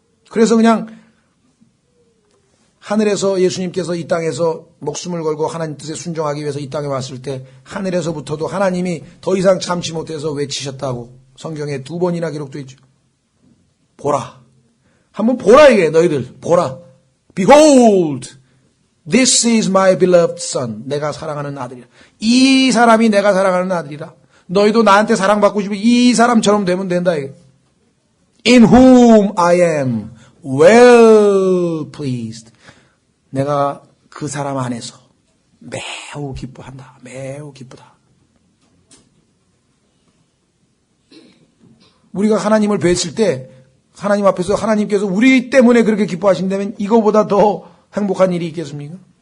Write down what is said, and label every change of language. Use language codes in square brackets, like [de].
[ko] 그래서 그냥 하늘에서 예수님께서 이 땅에서 목숨을 걸고 하나님 뜻에 순종하기 위해서 이 땅에 왔을 때 하늘에서부터도 하나님이 더 이상 참지 못해서 외치셨다고 성경에 2번이나 기록되어 있죠. 보라. 한번 보라 이게 너희들 보라. [en] Behold, this is my beloved son. [ko] 내가 사랑하는 아들이라. 이 사람이 내가 사랑하는 아들이라. 너희도 나한테 사랑받고 싶으면 이 사람처럼 되면 된다 이게. [en] In whom I am well pleased. [ko] 내가 그 사람 안에서 매우 기뻐한다. 매우 기쁘다. 우리가 하나님을 뵀을 때 하나님 앞에서 하나님께서 우리 때문에 그렇게 기뻐하신다면 이거보다 더 행복한 일이 있겠습니까?